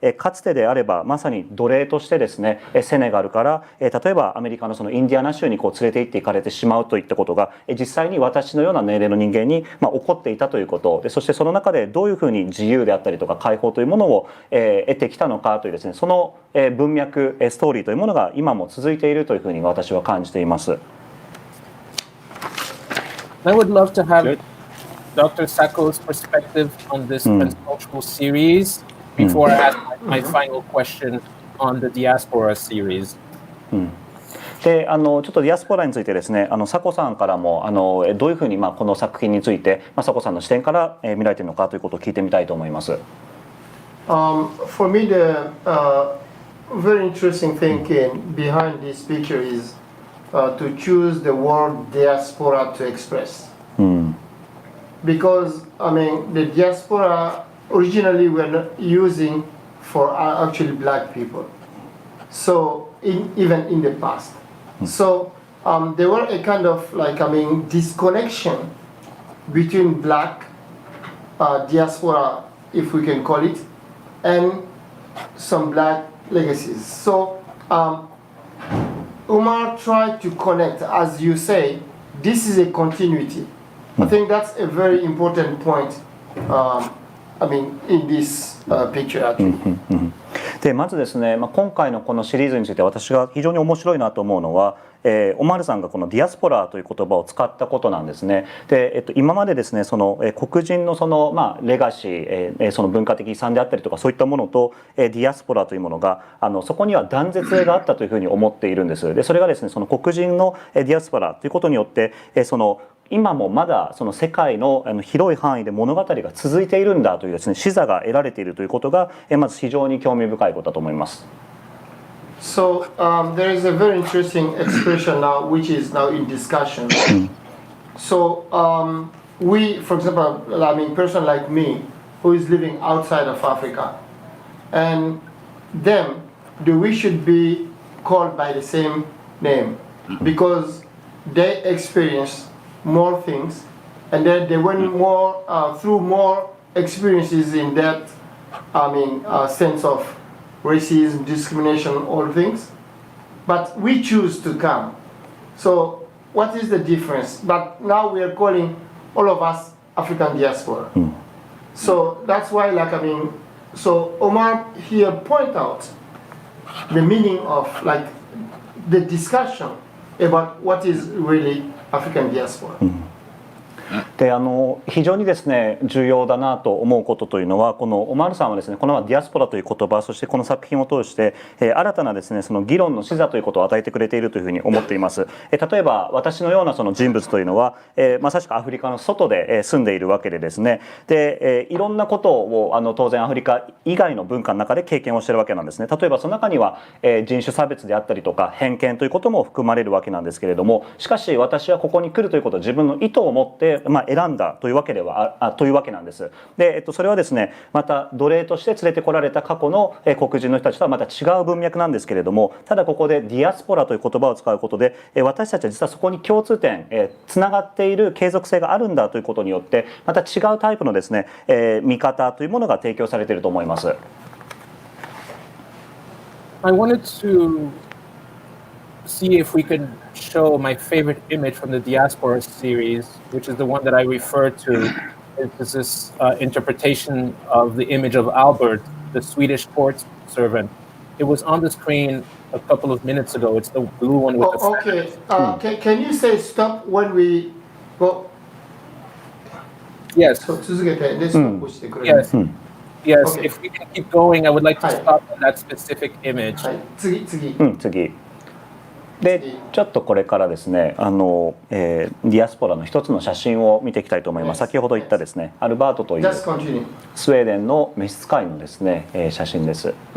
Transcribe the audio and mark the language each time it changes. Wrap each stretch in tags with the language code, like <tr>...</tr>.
<ja>かつてであればまさに奴隷としてですねセネガルから例えばアメリカのそのインディアナ州に連れて行っていかれてしまうといったことが実際に私のような年齢の人間に起こっていたということでそしてその中でどういうふうに自由であったりとか解放というものを得てきたのかというですねその文脈ストーリーというものが今も続いているというふうに私は感じています。</ja> <en>I would love to have Dr. Sacko's perspective on this transcultural series before I ask my final question on the Diaspora series.</en> <ja>でちょっとディアスポラについてですねサコさんからもどういうふうにこの作品についてサコさんの視点から見られているのかということを聞いてみたいと思います。</ja> <en>For me, the very interesting thinking behind this picture is to choose the word diaspora to express. Because, I mean, the diaspora originally were not using for actually black people. So, even in the past. So, there were a kind of disconnection between black diaspora, if we can call it, and some black legacies. So, Omar tried to connect, as you say, this is a continuity. I think that's a very important point, in this picture actually.</en> <ja>でまずですね、今回のこのシリーズについて私が非常に面白いなと思うのは、オマールさんがこのディアスポラという言葉を使ったことなんですね。で、今までですねその黒人のそのレガシー、その文化的遺産であったりとかそういったものとディアスポラというものがそこには断絶があったというふうに思っているんです。でそれがですねその黒人のディアスポラということによってその今もまだその世界の広い範囲で物語が続いているんだというですね視座が得られているということがまず非常に興味深いことだと思います。</ja> <en>So there is a very interesting expression now which is now in discussion. So we, for example, person like me who is living outside of Africa, and them, we should be called by the same name because they experience more things, and then they went more through more experiences in that, sense of racism, discrimination, all things. But we choose to come. So what is the difference? But now we are calling all of us African diaspora. So that's why, so Omar here point out the meaning of the discussion about what is really African diaspora.</en> <ja>で非常にですね重要だなと思うことというのはこのオマールさんはですねこのディアスポラという言葉そしてこの作品を通して新たなですねその議論の視座ということを与えてくれているというふうに思っています。例えば私のようなその人物というのはまさしくアフリカの外で住んでいるわけでですねでいろんなことを当然アフリカ以外の文化の中で経験をしているわけなんですね。例えばその中には人種差別であったりとか偏見ということも含まれるわけなんですけれどもしかし私はここに来るということを自分の意図を持って選んだというわけなんです。で、それはですねまた奴隷として連れてこられた過去の黒人の人たちとはまた違う文脈なんですけれどもただここでディアスポラという言葉を使うことで私たちは実はそこに共通点つながっている継続性があるんだということによってまた違うタイプのですね見方というものが提供されていると思います。</ja> <en>I wanted to see if we could show my favorite image from the Diaspora series, which is the one that I refer to. It's this interpretation of the image of Albert, the Swedish court servant. It was on the screen a couple of minutes ago. It's the blue one with the Okay. Can you say stop when we go? Yes. Yes. Yes. Okay. If we can keep going, I would like to stop on that specific image.</en> <ja>次。でちょっとこれからですねディアスポラの一つの写真を見ていきたいと思います。先ほど言ったですねアルバートというスウェーデンの召使いのですね写真です。</ja>